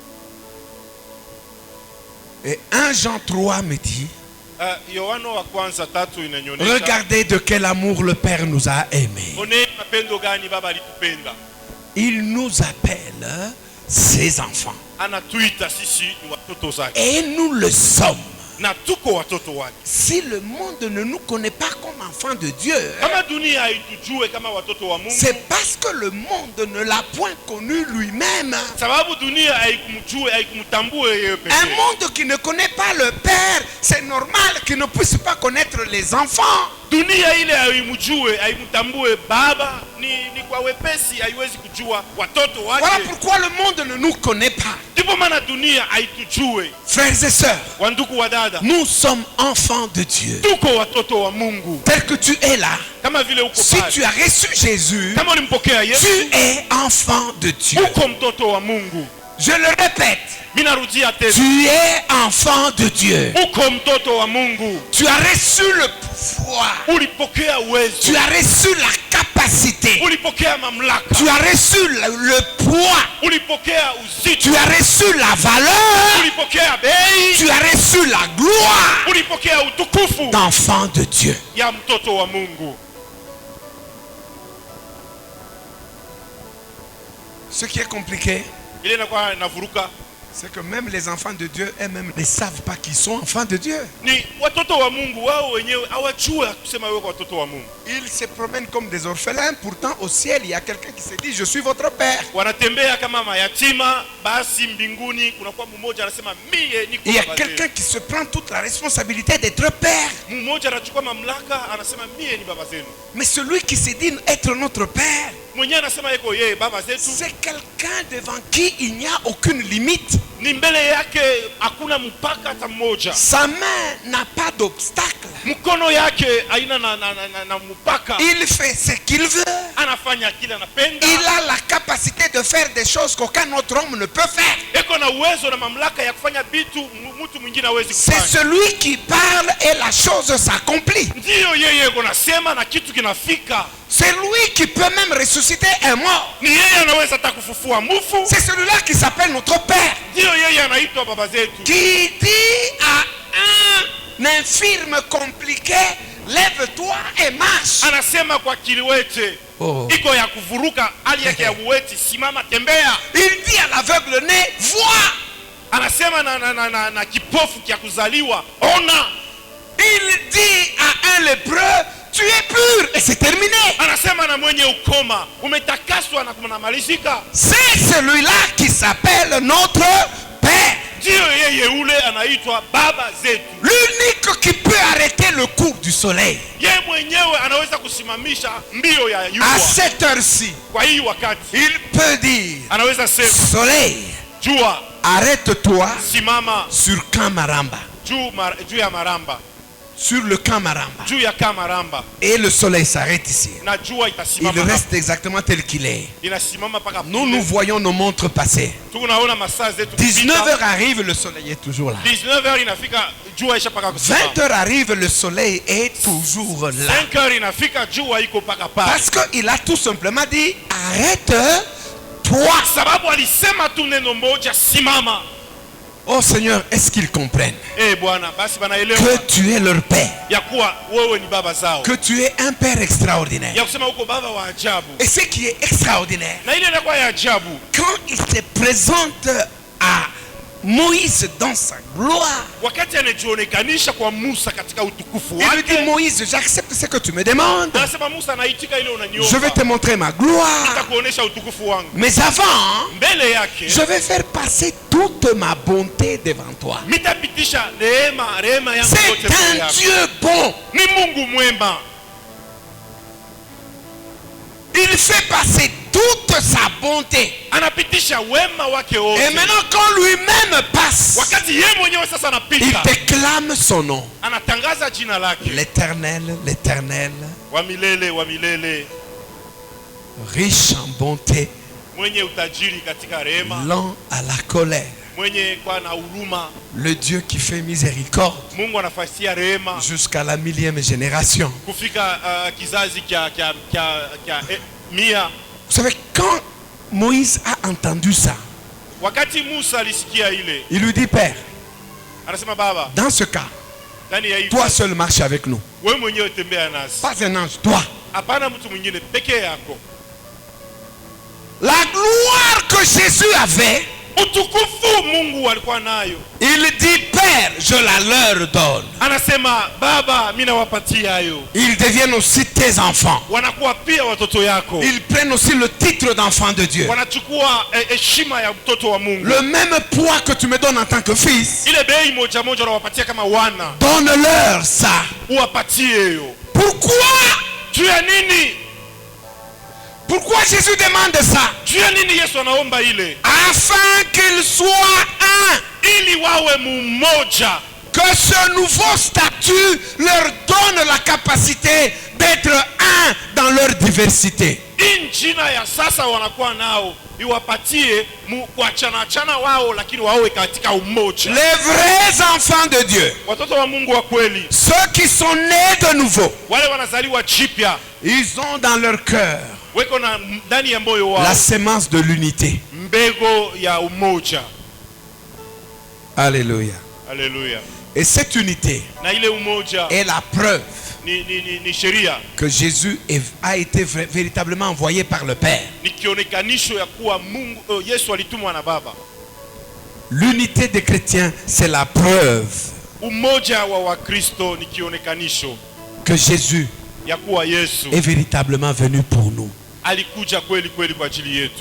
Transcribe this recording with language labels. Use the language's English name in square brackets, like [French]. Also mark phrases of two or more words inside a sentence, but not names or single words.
[French] Et 1 Jean 3 me dit, [Swahili] Yohano wa kwanza 3 inanyonyesha, [French] regardez de quel amour le Père nous a aimés. [Swahili] one mapendo gani baba alitupenda. [French] Il nous appelle ses enfants. [Swahili] Anatuita sisi ni watoto zake. [French] Et nous le sommes. [Swahili] Na tuko watoto wake. [French] Si le monde ne nous connaît pas comme enfants de Dieu, [Swahili] Kama dunia haitujue kama watoto wa Mungu, [French] c'est parce que le monde ne l'a point connu lui-même. [Swahili] sababu dunia haikumjue, haikumtambue yeye [French] Un [Swahili] pekee. [French] monde qui ne connaît pas le Père, c'est normal qu'il ne puisse pas connaître les enfants. [Swahili] Dunia ile haimjue, haimtambue baba, ni kwa wepesi haiwezi kujua watoto wake. [French] Voilà pourquoi le monde ne nous connaît pas. [Swahili] Ndipo maana dunia haitujue. [French] Frères et sœurs, [Swahili] Wandugu wa dada, [French] nous sommes enfants de Dieu. [Swahili] tuko watoto wa Mungu. [French] Tel que tu es là, [Swahili] Kama vile uko [French] si [Swahili] pale, [French] tu as reçu Jésus, [Swahili] kama ulimpokea Yesu, [French] tu es enfant de Dieu. [Swahili] uko mtoto wa Mungu. [French] Je le répète, [Swahili] Mimi narudia tena, [French] tu es enfant de Dieu. [Swahili] uko mtoto wa Mungu. [French] Tu as reçu le pouvoir. [Swahili] Ulipokea uwezo, [French] Tu as reçu la capacité. [Swahili] ulipokea mamlaka, [French] Tu as reçu le poids. [Swahili] ulipokea uzito, [French] Tu as reçu la valeur. [Swahili] ulipokea bei, [French] Tu as reçu la gloire [Swahili] ulipokea utukufu [French] d'enfant de Dieu. [Swahili] ya mtoto wa Mungu. [French] Ce qui est compliqué, [Swahili] Ile inakuwa inavuruka [French] c'est que même les enfants de Dieu eux-mêmes ne savent pas qu'ils sont enfants de Dieu. [Swahili] ni watoto wa Mungu wao wenyewe hawajua kusema wewe kwa watoto wa Mungu. [French] Ils se promènent comme des orphelins. Pourtant, au ciel, il y a quelqu'un qui se dit, je suis votre père. [Swahili] Wanatembea kama mayatima, basi mbinguni kunakuwa mmoja anasema mie niko [French] Il y a [Swahili] baba [French] quelqu'un [Swahili] zenu. [French] qui se prend toute la responsabilité d'être père. [Swahili] Mmoja anachukua mamlaka anasema mie ni baba zenu. [French] Mais celui qui se dit être notre père, [Swahili] Mwenyewe anasema yeko yeye baba zetu, [French] c'est quelqu'un devant qui il n'y a aucune limite. [Swahili] ni mbele yake hakuna mpaka hata mmoja. [French] Sa main n'a pas d'obstacle. [Swahili] Mkono yake haina na mpaka. [French] Il fait ce qu'il veut. [Swahili] Anafanya kile anapenda. [French] Il a la capacité de faire des choses qu'aucun autre homme ne peut faire. [Swahili] Eko na uwezo na mamlaka ya kufanya vitu mtu mwingine hawezi [French] C'est [Swahili] kufanya. [French] celui qui parle et la chose s'accomplit. [Swahili] Ndiyo yeye kunasema na kitu kinafika. [French] C'est lui qui peut même ressusciter un mort. [Swahili] Ni yeye anaweza hata kufufua mufu. [French] C'est celui-là qui s'appelle notre Père. [Swahili] Ndiyo yeye anaitwa baba zetu. [French] Qui dit à un infirme compliqué, lève-toi et marche. [Swahili] Anasema kwa kiliwete Oh. iko ya kuvuruka hali yake ya uweti, simama tembea. [French] Il dit à l'aveugle né, vois. [Swahili] Anasema na kipofu kia kuzaliwa ona. [French] Il dit à un lépreux, tu es pur. Et c'est terminé. [Swahili] Anasema na mwenye ukoma umetakaswa na kunamalizika. [French] C'est celui-là qui s'appelle notre Père. [Swahili] Ndiyo yeye ule anaitwa baba zetu. [French] L'unique qui peut arrêter le cours du soleil. [Swahili] Yeye mwenyewe anaweza kusimamisha mbio ya [French] À [Swahili] jua. [French] cette heure-ci, [Swahili] Kwa hii wakati [French] il peut dire, [Swahili] anaweza sema [French] soleil, [Swahili] jua [French] arrête-toi [Swahili] simama [French] sur Kamaramba. [Swahili] juu ya maramba, [French] Sur le Kamaramba. [Swahili] juu ya Kamaramba, [French] Et le soleil s'arrête ici. [Swahili] na jua [French] Il [Swahili] itasimama. [French] reste exactement tel qu'il est. [Swahili] Inasimama paka [French] Nous voyons nos montres passer. [Swahili] tunaona masaa zetu [French] 19h arrive, le soleil est toujours là. [Swahili] 19h inafika jua isha paka kusimama. [French] 20h arrive, le soleil est toujours là. [Swahili] 5h inafika jua iko paka pale. [French] Parce qu'il a tout simplement dit, arrête-toi. [Swahili] Sababu alisema tu neno moja simama. [French] Oh Seigneur, est-ce qu'ils comprennent [Swahili] Bwana basi banaelewa [French] que tu es leur Père, [Swahili] ya kuwa wewe ni baba zao, [French] que tu es un Père extraordinaire. [Swahili] ya kusema uko baba wa ajabu. [French] Et ce qui est extraordinaire, [Swahili] Na ile inakuwa ya ajabu [French] quand il se présente à Moïse dans sa gloire, [Swahili] wakati anajionekanisha kwa Musa katika utukufu [French] il lui dit, [Swahili] wake. [French] Moïse, j'accepte ce que tu me demandes. [Swahili] Anasema Musa anaitika ile [French] Je vais te [Swahili] unaniomba, [French] montrer ma gloire. [Swahili] nitakuonesha utukufu wangu. [French] Mais avant, [Swahili] Mbele yake [French] je vais faire passer toute ma bonté devant toi. [Swahili] mitapitisha rehema yangu [French] C'est [Swahili] yote mbele [French] un [Swahili] yako. [French] Dieu bon. [Swahili] Ni Mungu mwema. [French] Il fait passer toute sa bonté. [Swahili] Anapitisha wema wake [French] Et [Swahili] wote. [French] maintenant, quand lui-même passe, [Swahili] Wakati yeye mwenyewe sasa [French] il [Swahili] anapita, [French] déclame son nom. [Swahili] anatangaza jina lake, [French] L'Éternel, l'Éternel, [Swahili] wa milele, [French] riche en bonté, [Swahili] mwenye utajiri katika rehema, [French] lent à la colère. [Swahili] mwenye kwa na huruma. [French] Le Dieu qui fait miséricorde [Swahili] Mungu anafasia rehema [French] jusqu'à la 1000e génération. [Swahili] kufika kizazi 100. [French] Vous savez, quand Moïse a entendu ça, [Swahili] Wakati Musa alisikia ile, [French] il lui dit, Père, [Swahili] anasema baba, [French] dans ce cas, [Swahili] ndani ya hii [French] toi seul marche avec nous. [Swahili] wewe mwenyewe tembea nasi. [French] Pas un ange, toi. [Swahili] Hapana mtu mwingine, peke yako. [French] La gloire que Jésus avait, [Swahili] Utukufu Mungu alikuwa nayo. [French] il dit, Père, je la leur donne. [Swahili] Anasema baba, mimi nawapatia hayo. [French] Ils deviennent aussi tes enfants. [Swahili] Wanakuwa pia watoto yako. [French] Ils prennent aussi le titre d'enfant de Dieu. [Swahili] Wanachukua heshima ya mtoto wa Mungu. [French] Le même poids que tu me donnes en tant que fils, [Swahili] Ile bei moja moja unawapatia kama wana. [French] donne-leur ça. [Swahili] Uwapatie hiyo. [French] Pourquoi? [Swahili] Juu ya nini? [French] Pourquoi Jésus demande ça? [Swahili] Juu ya nini Yesu anaomba ile? [French] Afin qu'ils soient un. [Swahili] Ili wawe mmoja. [French] Que ce nouveau statut leur donne la capacité d'être un dans leur diversité. [Swahili] Injina ya sasa wanakuwa nao iwapatie kuachana wao, lakini wawe katika umoja. [French] Les vrais enfants de Dieu, [Swahili] Watoto wa Mungu wa kweli, [French] ceux qui sont nés de nouveau, [Swahili] wale wanazaliwa jipya, [French] ils ont dans leur cœur [Swahili] weko na ndani ya moyo wao [French] la sémence de l'unité. [Swahili] mbego ya umoja. [French] Alléluia. [Swahili] Haleluya. [French] Et cette unité [Swahili] Na ile umoja [French] est la preuve [Swahili] ni sheria, [French] que Jésus a été véritablement envoyé par le Père. [Swahili] ni kionekanisho ya kuwa Mungu, Yesu alitumwa na Baba. [French] L'unité des chrétiens, c'est la preuve [Swahili] Umoja wa Wakristo ni kionekanisho [French] que Jésus [Swahili] ya kuwa Yesu [French] est véritablement venu pour nous. [Swahili] alikuja kweli kweli kwa ajili yetu.